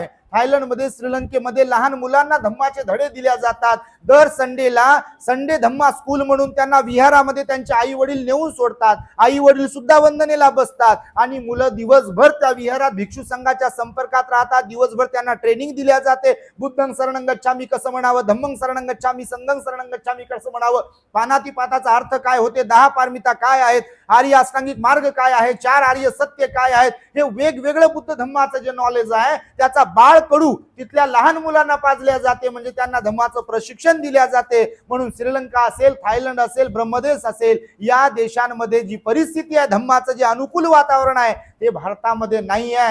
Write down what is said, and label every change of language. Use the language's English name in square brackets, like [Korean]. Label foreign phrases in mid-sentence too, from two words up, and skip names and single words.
[Marathi] थायलंडमध्ये, श्रीलंकेमध्ये लहान मुलांना धम्माचे धडे दिले जातात. दर संडेला संडे धम्मा स्कूल म्हणून त्यांना विहारामध्ये त्यांचे आई वडील नेऊन सोडतात. आई वडील सुद्धा वंदनेला बसतात आणि मुलं दिवसभर त्या विहारात भिक्षू संघाच्या संपर्कात राहतात. दिवसभर त्यांना ट्रेनिंग दिल्या जाते. [Pali] बुद्धं शरणं गच्छामी [Marathi] कसं म्हणावं, [Pali] धम्मं शरणं गच्छामी, संघं शरणं गच्छामी [Marathi] कसं म्हणावं, पानातिपाताचा अर्थ काय होते, 10 पारमिता काय आहेत, आर्य अष्टांगिक मार्ग काय आहे, 4 आर्य सत्य काय आहेत, हे वेगवेगळं बुद्ध धम्माचं जे नॉलेज आहे त्याचा बाळकडू तिथल्या लहान मुलांना पाजल्या जाते. म्हणजे त्यांना धम्माचं प्रशिक्षण दिल्या जाते. म्हणून श्रीलंका असेल, थायलंड असेल, ब्रह्मदेश असेल, या देशांमध्ये जी परिस्थिती आहे, धम्माचं जे अनुकूल वातावरण आहे ते भारतामध्ये नाही आहे.